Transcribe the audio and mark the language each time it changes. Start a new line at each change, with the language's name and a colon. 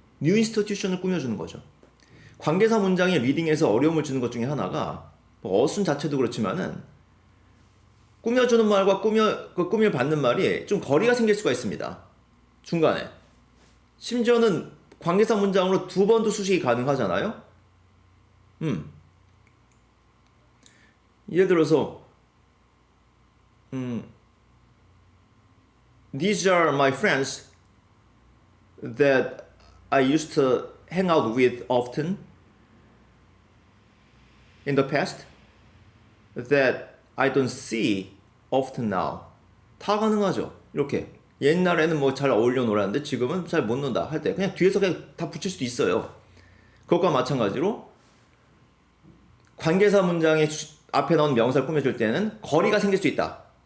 Korean: new institution 을 꾸며주는 거죠. 관계사 문장의 리딩에서 어려움을 주는 것 중에 하나가 어순 자체도 그렇지만은 꾸며주는 말과 꾸밀 받는 말이 좀 거리가 생길 수가 있습니다. 중간에. 심지어는 관계사 문장으로 두 번도 수식이 가능하잖아요. 예를 들어서
English: These are my friends that I used to hang out with often in the past that I don't see often now.
Korean: 다 가능하죠. 이렇게 옛날에는 뭐 잘 어울려 놀았는데 지금은 잘 못 논다 할 때 그냥 뒤에서 그냥 다 붙일 수도 있어요. 그것과 마찬가지로 관계사 문장의 앞에 나온 명사를 꾸며줄 때는 거리가 생길 수 있다.